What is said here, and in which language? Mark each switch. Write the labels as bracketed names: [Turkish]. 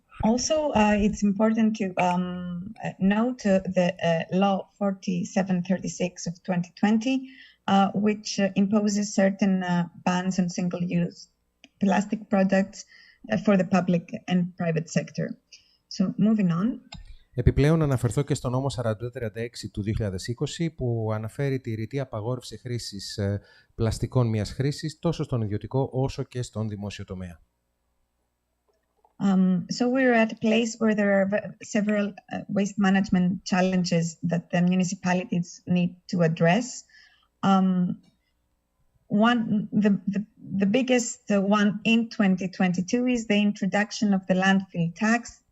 [English] Also, it's important to note the Law 4736 of 2020, which imposes certain bans on single-use plastic products for the public and private sector. So, moving on. [Greek] Επιπλέον, να αναφερθώ και στο νόμο 4236 του 2020, που αναφέρει τη ρητή απαγόρευση χρήσης πλαστικών μιας χρήσης, τόσο στον ιδιωτικό όσο και στον δημόσιο τομέα. [English] So we're at a place where there are several waste management challenges that the municipalities need to address. The biggest one in 2022 is the introduction of the landfill tax.